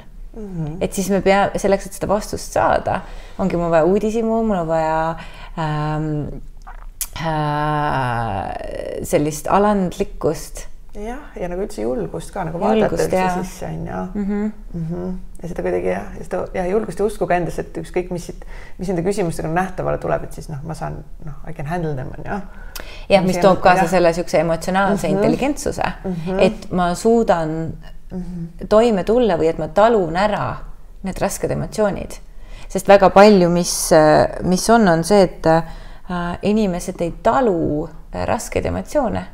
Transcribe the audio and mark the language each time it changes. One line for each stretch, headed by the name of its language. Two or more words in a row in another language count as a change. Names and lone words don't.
Estonian: Et siis me peame, selleks, et seda vastust saada, ongi mul vaja uudishimu, mul on vaja sellist alandlikkust. Jah, ja nagu üldse julgust ka, nagu vaadata üldse sisse on ja seda kuidagi ja julgust ja usku ka endas, et ükskõik, mis nende küsimustega nähtavale tuleb, et siis ma saan,
English: I can handle them on
Estonian: jah, mis toob kaasa selle siukse emotsionaalse intelligentsuse, et ma suudan toime tulla või et ma talun ära need rasked emotsioonid. Sest väga palju, mis on see, et inimesed ei talu raskeid emotsioone.